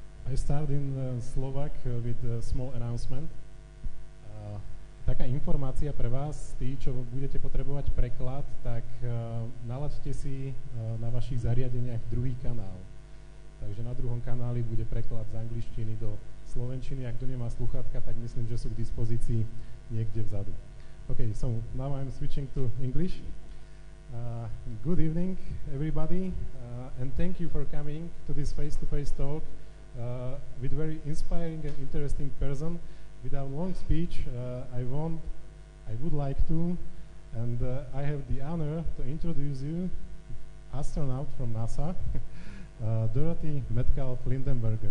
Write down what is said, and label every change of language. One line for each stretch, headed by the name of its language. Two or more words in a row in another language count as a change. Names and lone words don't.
English: I start in Slovak with a small announcement.
Slovak: Taká informácia pre vás, tí, čo budete potrebovať preklad, tak nalaďte si na vašich zariadeniach druhý kanál. Takže na druhom kanáli bude preklad z angličtiny do slovenčiny. Ak kto nemá sluchátka, tak myslím, že sú k dispozícii niekde vzadu.
English: Okay, so now I'm switching to English. Good evening, everybody, and thank you for coming to this face-to-face talk with very inspiring and interesting person. Without long speech, I would like to, and I have the honor to introduce you, astronaut from NASA, Dorothy Metcalf-Lindenburger.